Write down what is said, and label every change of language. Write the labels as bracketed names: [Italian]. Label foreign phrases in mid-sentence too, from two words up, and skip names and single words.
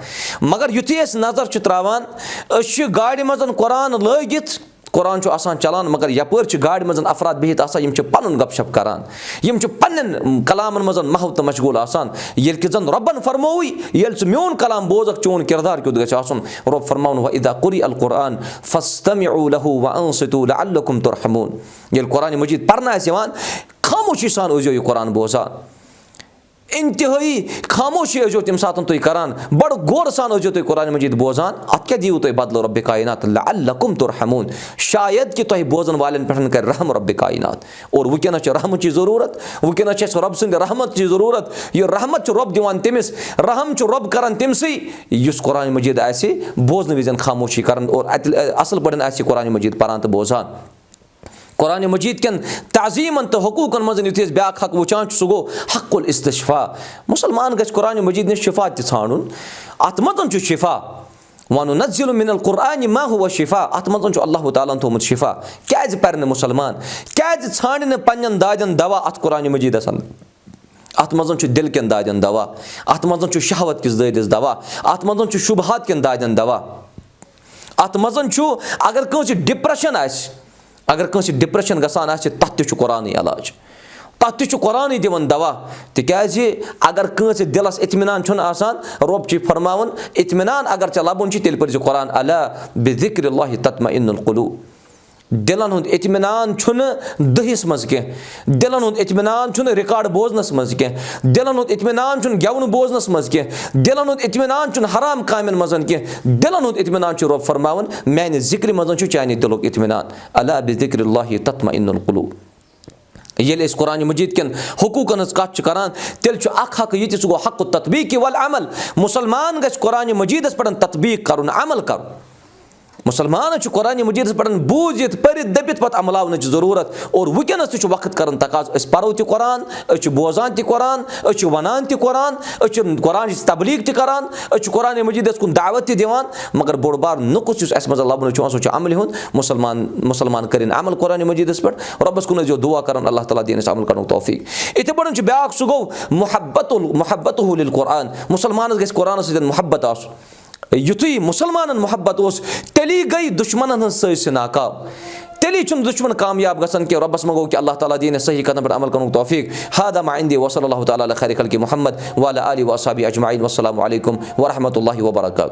[Kashmiri] मगर युथी नजर त्रावान गाड़ी मज कुरान लगित, कुरान आसान चलान, मगर यपर गाड़ी मज अफराद बिहित आसान, पन गपशप करान, पन्न कलामन मज महव तो मशगूल आसान। ये जन रबन फरमोई ये मोन कलाम बोजक चोन किरदार क्युत गछ आसन। रब फरमाउन [Arabic] وإذا قرئ القرآن فاستمعوا له وأنصتوا لعلكم ترحمون. [Kashmiri] ये कुरान मजीद पर्न आसान खामोशी सान ओजो ये कुरान बोजान, इंतहाई खामोशी अजो तम सात तुम करान, बड़ गौर सान अजो तुम कुरान मजीद बोजान। अत क्या दियो तुम बदलो रब कायनात [Arabic] لعلكم ترحمون, [Kashmiri] शायद कि तुम बोजन वालन पे कर रहम रब कायनात। और वुकनस रहम की जरूरत, वुकनस रब सद रहमत की जरूरत। यह रहमत रब दिवान तमिस, रहम रब करान तमसी युस कुरान मजीद आसे बोजन विजन खामोशी करान और असल पड़न आसे कुरान मजीद परान तो बोजान। कुरान मजीद कन ताजीमन तो हुकूकन मज युथ ब्या हक वुचान सह गो [Arabic] حق الاستشفاء. [Kashmiri] मुसलमान गछ कुरान मजीद शिफा तान, अत मज शिफा [Arabic] وننزل من القرآن ما هو شفاء. [Kashmiri] अत मज अल्लाह ताला थोमुत शिफा। क्या पर्न मुसलमान, क्या छान पन्न दादन दवा अत कुरान मजीदस अंदर। अत मज दिल कन दादन दवा, अत मज शहवत किस ददिस दवा, अत मज शुबहात कन दादन दवा। अत मज अगर कंस डिप्रेशन आस, अगर कंस डिप्रेशन गसान आस तथ तु कुरान इलाज, तथ तु कुरान दिवन दवा। तिकाज अगर कंस दिलस इत्मिनान छुन आसान, रब छ फरमावन इत्मिनान अगर चे लबुन तेल पर कुरान [Arabic] ألا بذكر الله تطمئن القلوب. [Kashmiri] दिलन हुंद इत्मिनान छुन दहिस मज के, दिलन हुंद इत्मिनान छुन रिकॉर्ड बोजनस मज के, दिलन हुंद इत्मिनान छुन गेवन बोजनस मज के, दिलन हुंद इत्मिनान छुन हराम कामन मजन के, दिलन हुंद इत्मिनान छु रब फरमावन मैंने जिक्र मजन छु चानि दिलुक इत्मिनान। [Arabic] ألا بذكر الله تطمئن القلوب. [Kashmiri] ये कुरान मजीद कन हुकूकन कत करान तेल हक ये गो हक़ [Arabic] تطبيق والعمل. [Kashmiri] मुसलमान गछ कुरान मजीदस पे तत्बीक करुन, अमल कर। मुसलमान कुरान मजीद पे बूजित परित दपित पत अमलावन जरूरत। और वुकनस तक वक्त कर तकाज परो त कुरान, बोजान त कुरान, वनान त कुरान, कुरान तबलीग त करान, कुरान मजीदस कुन दावत दिवान। मगर बोड़ बार नुक्स अस मज लबन सह अमल हुंद। मुसलमान करें अमल कुरान मजीदस पे, रबस कुन जो दुआ कर अल्लाह ताला दीनस अमल कर तौफीक। इथे बड़न ब्या सह गो [Arabic] محبته للقرآن. [Kashmiri] मुसलमान गछ कुरान सद मुहब्बत आस। युथी मुसलमान मोहब्बत उस तेली गई दुश्मन से नाकाम, तेली चुन दुश्मन कामयाब गसन के। रबस मंगो कि अल्लाह ताला दीन सही कदम पर अमल करूँ तौफीक। [Arabic] هذا ما عندي وصلى الله تعالى على خير خلق محمد وعلى آله وأصحابه أجمعين. والسلام عليكم ورحمة الله وبركاته.